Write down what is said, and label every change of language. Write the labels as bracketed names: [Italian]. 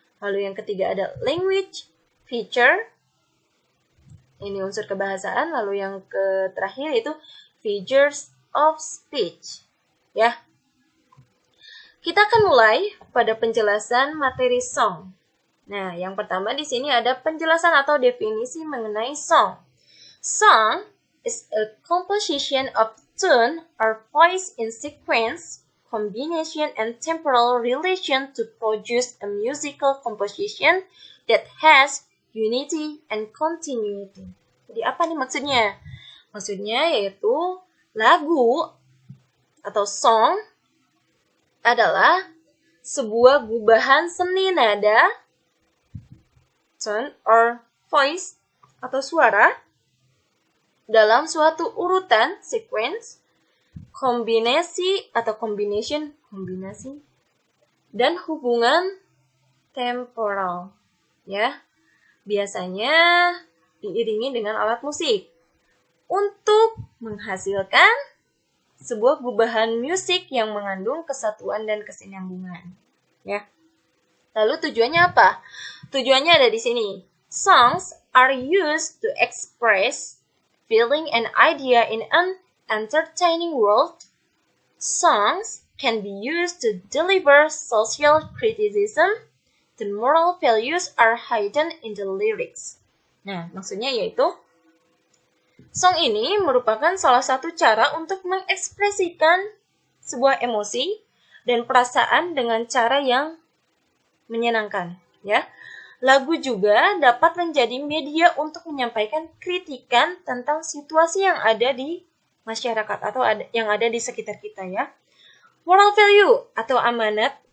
[Indonesian] Lalu yang ketiga ada language, feature, ini unsur kebahasaan. Lalu yang terakhir itu figures of speech. Ya, kita akan mulai pada penjelasan materi song. Nah, yang pertama di sini ada penjelasan atau definisi mengenai song. [English] Song is a composition of tune or voice in sequence, combination, and temporal relation to produce a musical composition that has unity and continuity. [Indonesian] Jadi apa nih maksudnya? Maksudnya yaitu lagu atau song adalah sebuah gubahan seni nada, [English] tone or voice [Indonesian] atau suara dalam suatu urutan, sequence, kombinasi atau combination, kombinasi, dan hubungan temporal, ya. Biasanya diiringi dengan alat musik untuk menghasilkan sebuah gubahan musik yang mengandung kesatuan dan kesinambungan, ya. Lalu tujuannya apa? Tujuannya ada di sini. [English] Songs are used to express feeling and idea in an entertaining world. Songs can be used to deliver social criticism. The moral values are hidden in the lyrics. [Indonesian] Nah, maksudnya yaitu song ini merupakan salah satu cara untuk mengekspresikan sebuah emosi dan perasaan dengan cara yang menyenangkan, ya. Lagu juga dapat menjadi media untuk menyampaikan kritikan tentang situasi yang ada di masyarakat atau yang ada di sekitar kita, ya. Moral value atau amanat